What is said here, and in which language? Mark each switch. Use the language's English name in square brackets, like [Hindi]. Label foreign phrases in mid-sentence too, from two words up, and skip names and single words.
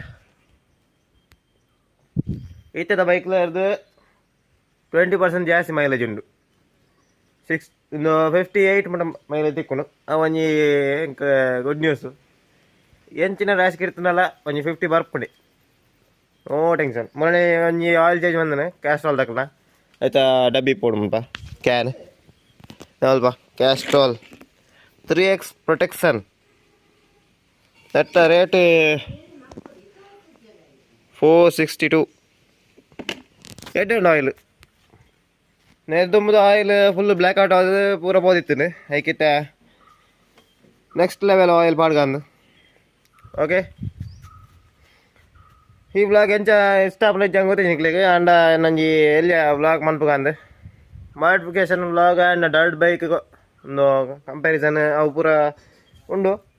[Tulu] ಈತದ ಬೈಕ್ಲ ಇರ್ದು 20% ಜಾಸ್ತಿ ಮೈಲೇಜ್ ಉಂಡು 58 ಮಟ್ಟ ಮೈಲೇಜ್ ತಿಕ್ಕೊಂಡು ಒಂಜಿ [English] good news [Tulu] ಎಂಚಿನ ರಾಶಿಗೆ ಇರ್ತನಲ್ಲ ಒಂಜಿ 50 ಬರ್ಪುಂಡಿ [English] no tension. [Tulu] ಮೊನ್ನೆ ಒಂಜಿ [English] oil change [Tulu] ಬಂದನೆ ಕ್ಯಾಸ್ಟ್ರಾಲ್ ತಕ್ಕನ ಆಯ್ತಾ ಡಬ್ಬಿ ಪೋಡುಂಪ ಕ್ಯಾನ್ ಅಲ್ಪ ಕ್ಯಾಸ್ಟ್ರಾಲ್ [English] 3x protection at the rate [Tulu] 462. ಎಡ್ಡು ಆಯಿಲ್ ನೆರೆದುಂಬುದು [English] oil full black out [Tulu] ಆದ ಪೂರ ಬೋದಿತ್ತು ಐಕಿತ್ತ [English] next level oil [Tulu] ಪಾಡ್ಗಂದು ಓಕೆ. ಈ ಬ್ಲಾಗ್ ಎಂಚ ಇಷ್ಟ ಜಂಗ್ ಗೊತ್ತಿ ನಿಕ್ಲಿಗೆ ಅಂಡ ನಂಜಿ ಎಲ್ಲಿ ಬ್ಲಾಗ್ ಮನ್ಪುಗಂದು [English] modification blog and dirt bike [Tulu] ಒಂದು ಕಂಪ್ಯಾರಿಸನ್ ಅವು ಪೂರ ಉಂಡು.